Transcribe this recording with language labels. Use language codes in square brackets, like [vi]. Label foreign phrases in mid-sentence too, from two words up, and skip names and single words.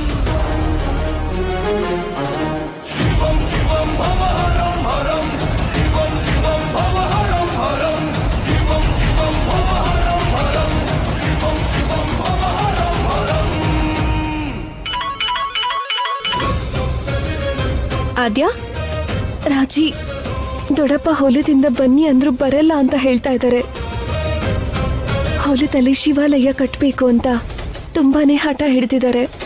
[sa] शिवं भवहरं हरं शिवं भवहरं हरं शिवं भवहरं हरं शिवं भवहरं हरं. [kn] ಆದ್ಯ, ರಾಜಿ ದೊಡ್ಡಪ್ಪ ಹೊಲದಿಂದ ಬನ್ನಿ ಅಂದ್ರು ಬರಲ್ಲ ಅಂತ ಹೇಳ್ತಾ ಇದ್ದಾರೆ. ಹೊಲದಲ್ಲಿ ಶಿವಾಲಯ ಕಟ್ಟಬೇಕು ಅಂತ ತುಂಬಾನೇ ಹಠ ಹಿಡಿದಿದ್ದಾರೆ.